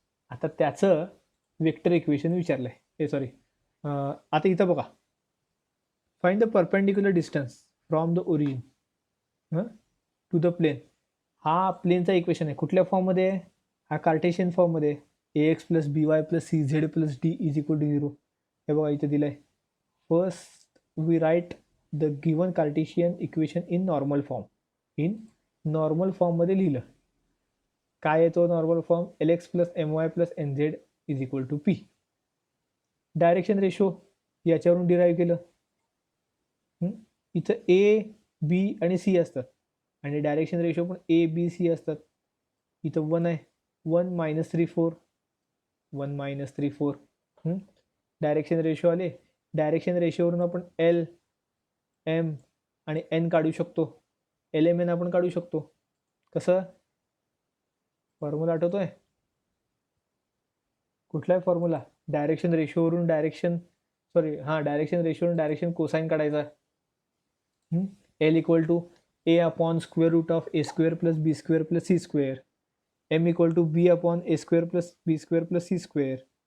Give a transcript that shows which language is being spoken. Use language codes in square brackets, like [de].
[mr] आता त्याचं vector equation विचारलं आहे, सॉरी आता इथं बघा, [en] Find the perpendicular distance from the origin to the plane. [mr] हा प्लेनचा इक्वेशन आहे, कुठल्या फॉर्ममध्ये, हा कार्टेशियन फॉर्ममध्ये, [en] A X plus B Y plus C Z plus D is equal to 0. [mr] हे बघा इथं दिलं आहे. [en] First we write the given Cartesian equation in normal form. [mr] In normal फॉर्ममध्ये लिहिलं, काय येतो normal form, [en] L X plus M Y plus N Z is equal to P. [mr] Direction ratio याच्यावरून डिराईव्ह केलं, इथं ए बी आणि C असतात आणि डायरेक्शन रेशो पण ए बी सी असतात. इथं 1 आहे, 1 मायनस 3 4, 1 मायनस 3 4. डायरेक्शन रेशो आले, डायरेक्शन रेशोवरून आपण एल एम आणि एन काढू शकतो, एल एम एन आपण काढू शकतो. कसं, फॉर्म्युला आठवतोय, कुठला आहे formula, direction रेशोवरून direction रेशोवरून direction cosine काढायचा. [en] L equal to A upon square root of A square plus B square plus C square, M equal to B upon A square plus B square plus C square.